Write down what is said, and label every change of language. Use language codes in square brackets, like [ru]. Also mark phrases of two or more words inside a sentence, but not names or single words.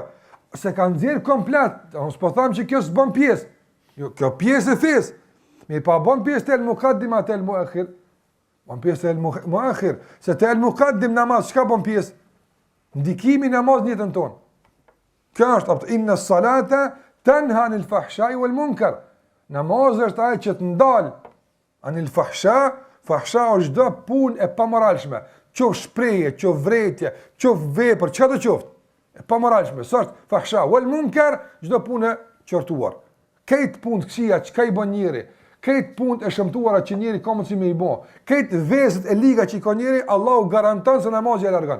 [sq] Se ka nxjerr komplet, unë s'po tham që kjo s'bën pjesë. Jo, kjo pjesë e fesë. Mirë, pa bën pjesë të el-muqaddim atë el-muakhir. Bën pjesë të el-muakhir, se të el-muqaddim namaz çka bën pjesë? Ndikimi namaz në jetën tonë. Kjo është apo [ar] إن الصلاة تنهى عن الفحشاء والمنكر. [sq] Namazi është ajo që të ndal [ar] عن الفحشاء [sq] është çdo punë e pamoralshme, qoftë shprehje, qoftë vretje, qoftë vepër, çka do qoftë. E pamoralshme, s'është [ar] الفحشاء والمنكر, [sq] çdo punë qortuar. Këtë punë të këqija çka i bën njëri, këtë punë e shëmtuara që njëri ka mundësi me i bë, këtë vezët e liga që i ka njëri, Allahu garanton se namazi e largon.